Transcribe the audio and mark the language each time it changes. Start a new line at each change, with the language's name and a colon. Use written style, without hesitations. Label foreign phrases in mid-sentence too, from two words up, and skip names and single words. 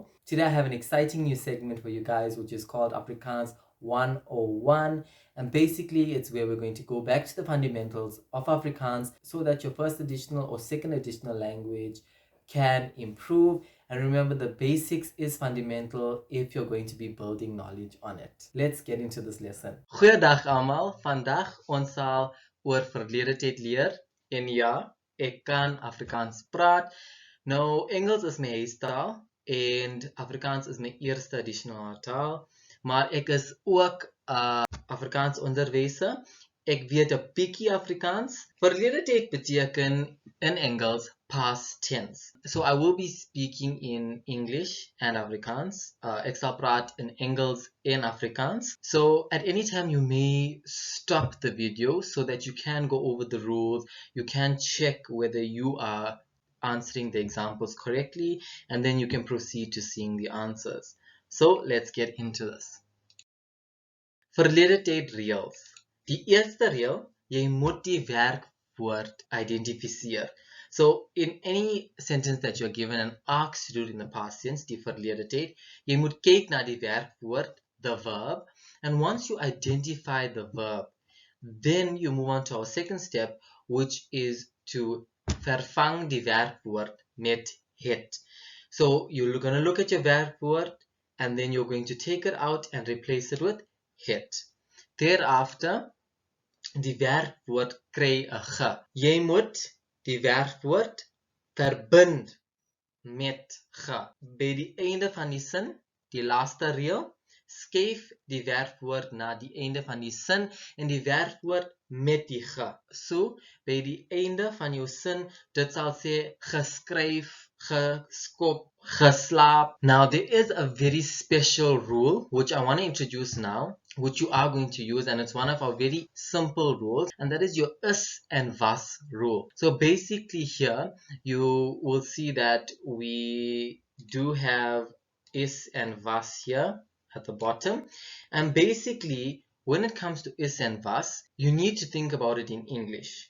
English: Today I have an exciting new segment for you guys, which is called Afrikaans 101, and basically it's where we're going to go back to the fundamentals of Afrikaans so that your first additional or second additional language can improve. And remember, the basics is fundamental if you're going to be building knowledge on it. Let's get into this lesson.
Afrikaans: Goeiedag almal. Vandag ons sal oor verlede tyd leer. En ja, ek kan Afrikaans praat. Nou, Engels is my huistaal en Afrikaans is my eerste additional taal. Maar ek is ook Afrikaans onderwyser. Ek weet 'n bietjie Afrikaans. Verlede tyd beteken in Engels
English: past tense. So I will be speaking in English and Afrikaans.
Afrikaans: Ek sal praat in Engels en Afrikaans.
English: So at any time you may stop the video so that you can go over the rules. You can check whether you are answering the examples correctly, and then you can proceed to seeing the answers. So let's get into this.
Afrikaans: Verlede tyd reëls. Die eerste reël, jy moet die werkwoord identifiseer.
English: So in any sentence that you're given and asked to do it in the past tense,
Afrikaans: die verlede tyd, jy moet kyk na die werkwoord,
English: the verb, and once you identify the verb, then you move on to our second step, which is to
Afrikaans: vervang die werkwoord met het.
English: So you're going to look at your werkwoord and then you're going to take it out and replace it with het.
Afrikaans: Thereafter, die werkwoord kry 'n g. Jy moet die werkwoord verbind met g. By die einde van die sin, die laaste reël, skuif die werkwoord na die einde van die sin en die werkwoord met die g. So, by die einde van jou sin, dit sal sê geskryf, geskop, geslaap.
English: Now, there is a very special rule which I want to introduce now, which you are going to use, and it's one of our very simple rules, and that is your is and was rule. So basically here, you will see that we do have is and was here at the bottom, and basically when it comes to is and was, you need to think about it in English.